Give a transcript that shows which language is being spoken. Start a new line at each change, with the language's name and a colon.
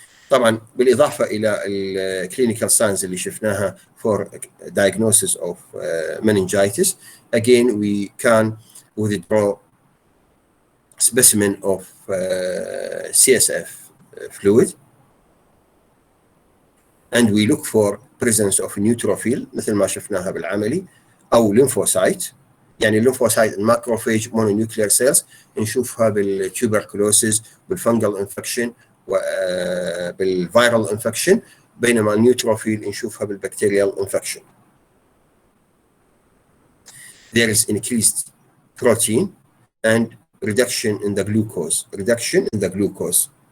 Arabic: طبعا بالاضافه الى الكلينيكال ساينز اللي شفناها
English: for diagnosis of meningitis again we can withdraw specimen of CSF fluid, and we look for presence of neutrophil
Arabic: مثل ما شفناها بالعملي أو
English: lymphocyte.
Arabic: يعني الليمفوسايت الماكروفيج مونونيوكلير سيلز نشوفها بالتوبركلوسيس بالفنجل انفكشن وبالفيرال انفكشن، بينما النيوتروفيل نشوفها بالبكتيريال انفكشن.
English: There is increased protein and reduction in the glucose. Reduction in the glucose.